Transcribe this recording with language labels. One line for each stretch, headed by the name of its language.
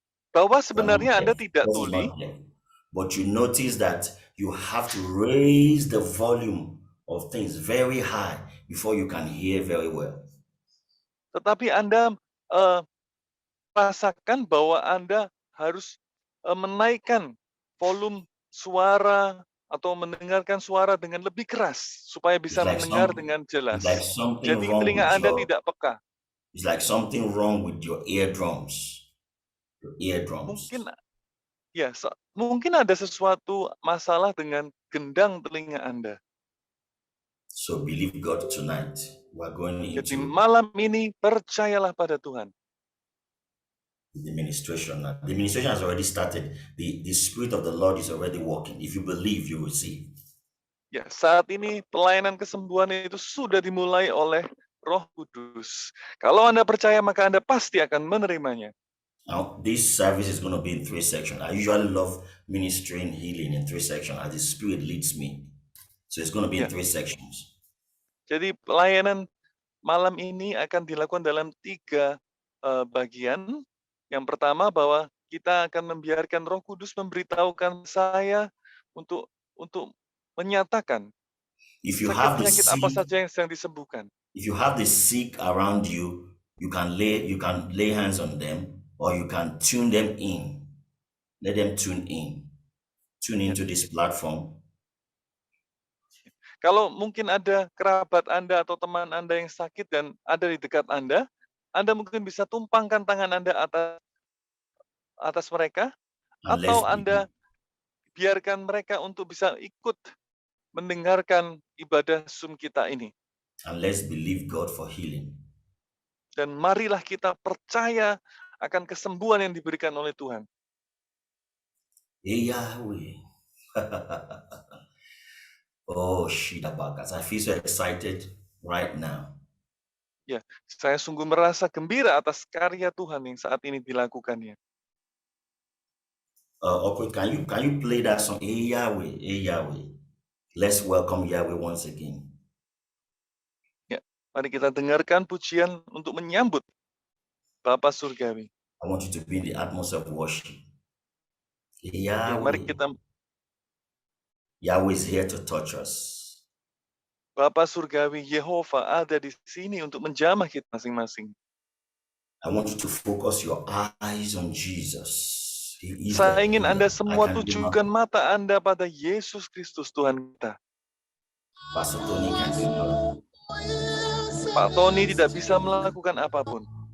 Indonesian: Bahwa sebenarnya Anda tidak tuli,
English: but you notice that you have to raise the volume of things very high before you can hear very well.
Indonesian: Tetapi Anda rasakan bahwa Anda harus menaikkan volume suara atau mendengarkan suara dengan lebih keras supaya bisa mendengar dengan jelas. Jadi telinga Anda tidak peka.
English: It's like something wrong with your eardrums. Your eardrums.
Indonesian: Mungkin ada sesuatu masalah dengan gendang telinga Anda.
English: So believe God tonight. We're going into
Indonesian: Jadi malam ini percayalah pada Tuhan.
English: The ministration. The ministration has already started. The Spirit of the Lord is already working. If you believe, you will see.
Indonesian: Ya, saat ini pelayanan kesembuhan itu sudah dimulai oleh Roh Kudus. Kalau Anda percaya, maka Anda pasti akan menerimanya.
English: Now, this service is going to be in 3 sections. I usually love ministering healing in 3 sections as the Spirit leads me. So it's going to be in 3 sections.
Indonesian: Jadi pelayanan malam ini akan dilakukan dalam 3 bagian. Yang pertama bahwa kita akan membiarkan Roh Kudus memberitahukan saya untuk menyatakan penyakit apa saja yang sedang disembuhkan.
English: If you have the sick around you, you can lay hands on them or you can tune them in. Let them tune into this platform.
Indonesian: Kalau mungkin ada kerabat Anda atau teman Anda yang sakit dan ada di dekat Anda mungkin bisa tumpangkan tangan Anda atas mereka, atau Anda biarkan mereka untuk bisa ikut mendengarkan ibadah Zoom kita ini.
English: And let's believe God for healing.
Indonesian: Dan marilah kita percaya akan kesembuhan yang diberikan oleh Tuhan.
English: Yahweh. Oh, Shidabakas. I feel so excited right now.
Indonesian: Ya, saya sungguh merasa gembira atas karya Tuhan yang saat ini dilakukannya.
English: Okay, can you play that song? Yahweh, Yahweh. Let's welcome Yahweh once again.
Indonesian: Ya, mari kita dengarkan pujian untuk menyambut Bapa Surgawi.
English: I want you to be in the atmosphere of worship.
Indonesian: Ya,
English: Yahweh. Yahweh is here to touch us.
Indonesian: Bapa Surgawi Yehova ada di sini untuk menjamah kita masing-masing.
English: I want you to focus your eyes on Jesus. He is
Indonesian: Saya
English: the
Indonesian: ingin
English: healer.
Indonesian: Anda
English: I
Indonesian: semua
English: can do
Indonesian: tujukan
English: nothing.
Indonesian: mata Anda pada Yesus Kristus Tuhan kita.
English: Pastor Tony can do nothing.
Indonesian: Pak Tony tidak bisa melakukan apapun.